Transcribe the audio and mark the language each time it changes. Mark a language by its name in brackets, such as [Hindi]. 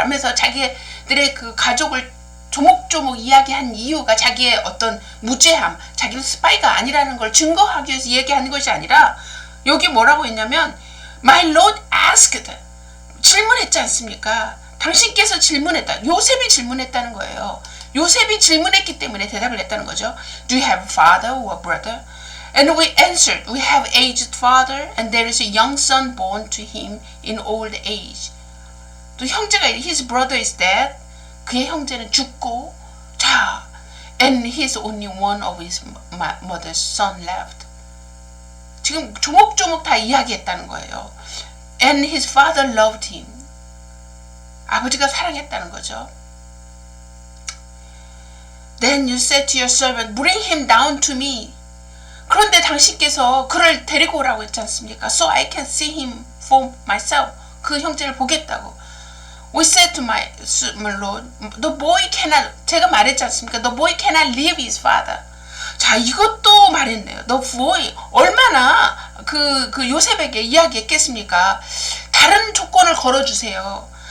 [Korean] 하면서 자기들의 그 가족을 조목조목 이야기한 이유가 자기의 어떤 무죄함, 자기는 스파이가 아니라는 걸 증거하기 위해서 얘기하는 것이 아니라 여기 뭐라고 했냐면 [English] My Lord asked. [Korean] 질문했지 않습니까? 당신께서 질문했다. 요셉이 질문했다는 거예요. 요셉이 질문했기 때문에 대답을 했다는 거죠. [English] Do you have a father or brother? And we answered, we have aged father and there is a young son born to him in old age. [Korean] 또 형제가 [English] his brother is dead. [Korean] 그의 형제는 죽고 자, [English] and he's only one of his mother's son left. [Korean] 지금 조목조목 다 이야기했다는 거예요. [English] And his father loved him. [Korean] 아버지가 사랑했다는 거죠. [English] Then you said to your servant, bring him down to me. [Korean] 그런데 당신께서 그를 데리고 오라고 했지 않습니까? [English] So I can see him for myself. [Korean] 그 형제를 보겠다고. [English] We said to my Lord, the boy cannot, [Korean] 제가 말했지 않습니까? [English] The boy cannot leave his father. [Korean] 자, 이것도 말했네요. [English] The boy, [Korean] 얼마나 그 요셉에게 이야기했겠습니까? 다른 조건을 걸어주세요.